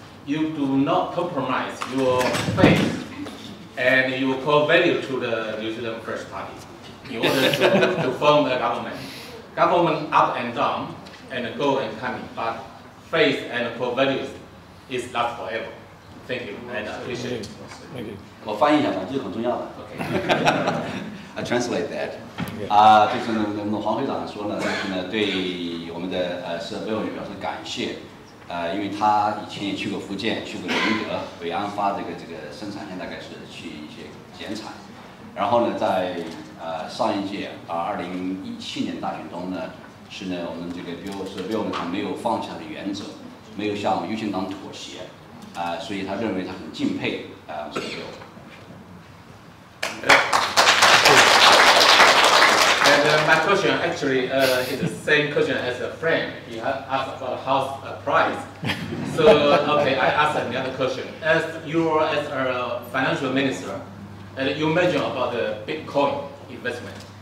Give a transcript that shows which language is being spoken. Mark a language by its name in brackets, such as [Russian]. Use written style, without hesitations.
[English] you do not compromise your faith and your core value to the New Zealand First Party in order to form a government. Government up and down and go and coming, but faith and core values is last forever. Thank you and I appreciate it. Thank you. [Chinese] 我翻译一下吧，这个很重要的。 [English] I translate that. [Chinese] 就是我们的黄会长说呢，就是呢对我们的Sir Bill表示感谢。因为他以前也去过福建，去过宁德、北安发这个生产线大概是去一些减产，然后呢在上一届2017年大选中呢，是呢我们这个Bill呢他没有放弃他的原则，没有向优先党妥协，所以他认为他很敬佩Sir Bill。 [English] And my question actually is the same question as a friend. He asked about house price. So okay, I ask another question. As a financial minister, you mentioned about the Bitcoin investment.